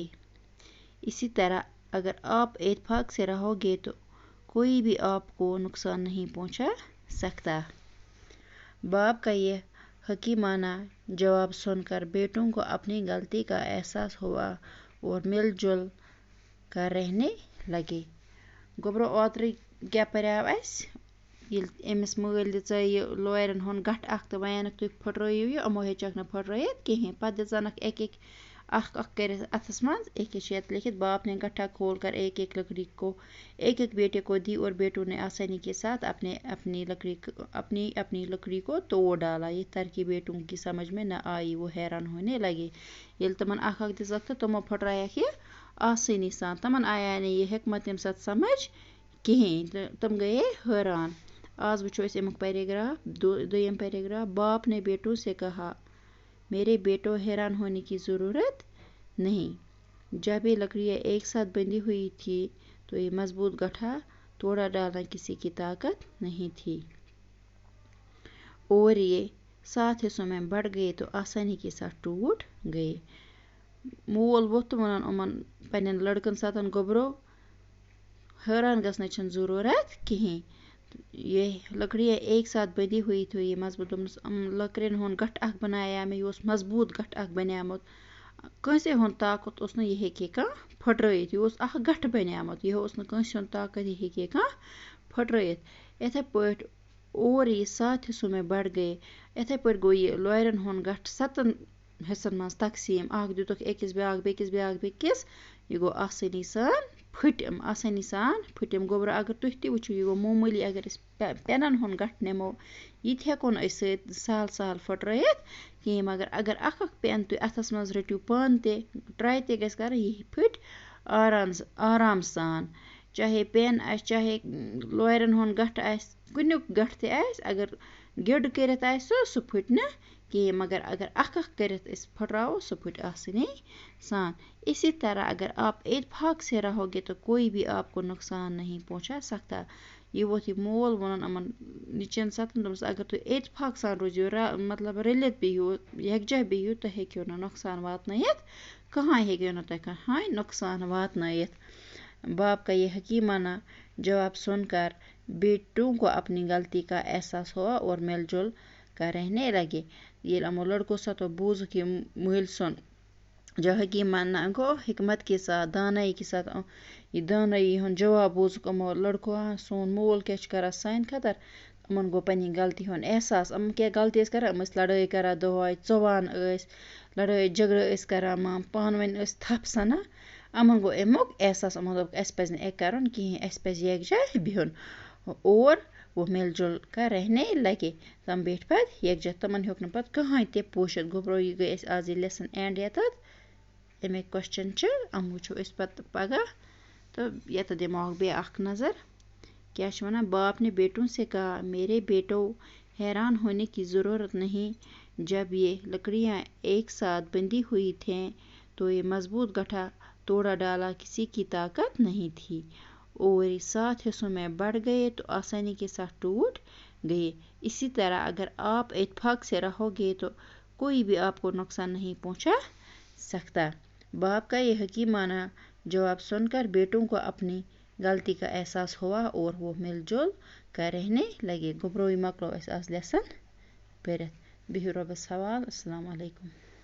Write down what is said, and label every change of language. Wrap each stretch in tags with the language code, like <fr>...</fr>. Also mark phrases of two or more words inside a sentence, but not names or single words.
<ur>اسی طرح اگر آپ اتفاق سے رہو گے تو کوئی بھی آپ کو نقصان نہیں پہنچا سکتا۔ باپ کا یہ حکیمانہ جواب سن کر بیٹوں کو اپنی غلطی کا احساس ہوا اور مل جل کر رہنے لگے۔</ur> <ks>گوبرو اوترٕ کیا پریو اس ییٚلہِ أمِس مٲلۍ دِژے یہِ لورٮ۪ن ہُنٛد گٹھ اکھ تہٕ وَنیٚنَکھ تُہۍ پھٕٹرٲیِو یہِ، یِمو ہیٚچکھ نہٕ پھٕٹرٲیِتھ کِہیٖنۍ۔ پتہٕ دِژانکھ اکھ کٔرِتھ اَتھس منٛز، ییٚتہِ چھِ لکھِتھ،</ks> <ur>باپ نے گٹھا کھول کر ایک ایک بیٹے کو دی اور بیٹوں نے آسانی کے ساتھ اپنی لکڑی کو توڑ ڈالا۔ یہ ترکیب بیٹوں کی سمجھ میں نہ آئی، وہ حیران ہونے لگے۔</ur> <ks>ییٚلہِ تِمن اکھ دِژکھ تہٕ تِمو پھٕٹرایکھ یہِ آسٲنی سان، تِمن آیاے نہٕ یہِ حکمت تَمہِ ساتہٕ سمجھ کِہیٖنۍ تہٕ تِم گٔیے حٲران۔ آز وٕچھو أسۍ امیُک پیراگراف، دوٚیِم پیراگراف۔</ks> <ur>باپ نے بیٹوں سے کہا، میرے بیٹوں، حیران ہونے کی ضرورت نہیں۔ جب یہ لکڑیاں ایک ساتھ بندھی ہوئی تھی تو یہ مضبوط گٹھا توڑا ڈالنا کسی کی طاقت نہیں تھی، اور یہ 7 حصوں میں بٹ گئے تو آسانی کے ساتھ ٹوٹ گئے۔</ur> <ks>مول ووٚتھ تہٕ ووٚنُن یِمن پننٮ۪ن لڑکن ساتہٕ، گوبرو، حٲران گژھنٕچ چھنہٕ ضروٗرت کِہیٖنۍ۔</ks> <ur>یہ لکڑیاں ایک ساتھ بندھی ہوئی تھی، یہ مضبوط،</ur> <ks>لکرین ہُنٛد گٹھ اکھ بنایا مےٚ، یہِ اوس مضبوط گٹھ اکھ بنیومُت، کٲنٛسے ہُنٛد طاقت اوس نہٕ یہِ ہیٚکہِ کانٛہہ پھٕٹرٲیِتھ، یہِ اوس اکھ گٹھ بنیومُت، یہِ اوس نہٕ کٲنٛسہِ ہُنٛد طاقت یہِ ہیٚکہِ کانٛہہ پھٕٹرٲیِتھ۔ یِتھے پٲٹھۍ</ks> <ur>اور یہ 7 حصوں میں بٹ گئے،</ur> <ks>یِتھے پٲٹھۍ گوٚو یہِ لورٮ۪ن ہُنٛد گٹھ 7 حصن منٛز تقسیٖم، اکھ دِتُکھ أکِس، بیٛاکھ بیٚکِس، یہِ گوٚو آسٲنی سان پھٕٹِم۔ گوبرو، اگر تُہۍ تہِ وٕچھِو، یہِ گوٚو معموٗلی، اگر أسۍ پٮ۪نن ہُنٛد گٹھ نِمو، یہِ تہِ ہٮ۪کو نہٕ أسۍ سہل پھٕٹرٲیِتھ کِہیٖنۍ، مگر اگر اکھ پٮ۪ن تُہۍ اَتھس منٛز رٔٹِو پانہٕ تہِ، ٹراے تہِ گژھِ کَرٕنۍ، یہِ پھٕٹہِ آرام سان۔ چاہے پٮ۪ن آسہِ، چاہے لورٮ۪ن ہُنٛد گٹھ آسہِ، کُنیُک گٹھ تہِ آسہِ، اگر گِڈ کٔرِتھ آسہِ سُہ پھٕٹہِ نہٕ کِہیٖنۍ، مگر اگر اکھ کٔرِتھ أسۍ پھٕٹراوو سُہ پھٕٹہِ آسٲنی سان۔</ks> <ur>اسی طرح اگر آپ اتفاق سے رہو گے تو کوئی بھی آپ کو نقصان نہیں پہنچا سکتا۔</ur> <ks>یہ ووٚتھ یہِ مول ووٚنُن یِمن نِچن ساتن، دوٚپنس اگر تُہۍ اتفاق سان روٗزِو، مطلب رٔلِتھ بِہِو، یکجاہ بِہِو، تۄہہِ ہیٚکِو نہٕ نۄقصان واتنٲیِتھ، کٕہۭنۍ ہیٚکِو نہٕ تۄہہِ کٕہۭنۍ نۄقصان واتنٲیِتھ۔</ks> <ur>باپ کا یہ حکیمانہ جواب سن کر بیٹوں کو اپنی غلطی کا احساس ہوا اور مل جل کر رہنے لگے۔</ur> <ks>ییٚلہِ یِمو لڑکو ساتو بوٗزُکھ یہِ مٲلۍ سُنٛد جو حکیمانہ گوٚو،</ks> <ur>حکمت کے ساتھ، دانائی کے ساتھ، یہ دانائی</ur> <ks>ہُنٛد جواب بوٗزُکھ یِمو لڑکو، سون مول کیٛاہ چھُ کران سانہِ خٲطرٕ، یِمن گوٚو پننہِ غلطی ہُنٛد احساس۔ یِم کیٛاہ غلطی ٲسۍ کران، یِم ٲسۍ لڑٲے کران دۄہے، ژۄوان ٲسۍ، لڑٲے جگڑٕ ٲسۍ کران، پانہٕ ؤنۍ ٲسۍ تھپھ سنان۔ یِمن گوٚو امیُک احساس، یِمو دوٚپ اَسہِ پزِ نہٕ یہِ کرُن کِہیٖنۍ، اَسہِ پزِ یکجاہ بِہُن،</ks> <ur>اور وہ مل جل کر رہنے لگے۔</ur> <ks>تِم بیٖٹھۍ پتہٕ یکجاہ، تِمن ہیوٚک نہٕ پتہٕ کٕہۭنۍ تہِ پوٗشِتھ۔ گوبرو، یہِ گٔے اَسہِ آز یہِ</ks> <en>lesson end</en> <ks>ییٚتٮ۪تھ، امیِکۍ کوسچن چھِ، یِم وٕچھو أسۍ پتہٕ پگاہ، تہٕ ییٚتٮ۪تھ دِمو بیٚیہِ اکھ نظر۔ کیا چھِ وَنان،</ks> <ur>باپ نے بیٹوں سے کہا، میرے بیٹوں، حیران ہونے کی ضرورت نہیں۔ جب یہ لکڑیاں ایک ساتھ بندھی ہوئی تھیں تو یہ مضبوط گٹھا توڑا ڈالا کسی کی طاقت نہیں تھی، اور یہ 7 حصوں میں بٹ گئے تو آسانی کے ساتھ ٹوٹ گئے۔ اسی طرح اگر آپ اتفاق سے رہو گے تو کوئی بھی آپ کو نقصان نہیں پہنچا سکتا۔ باپ کا یہ حکیمانہ جواب سن کر بیٹوں کو اپنی غلطی کا احساس ہوا اور وہ مل جل کر رہنے لگے۔</ur> <ks>گوبرو، یہِ مۄکلو اَسہِ آز لیسن پٔرِتھ۔ بِہِو رۄبس حوال،</ks> <ar>السلام علیکم۔</ar>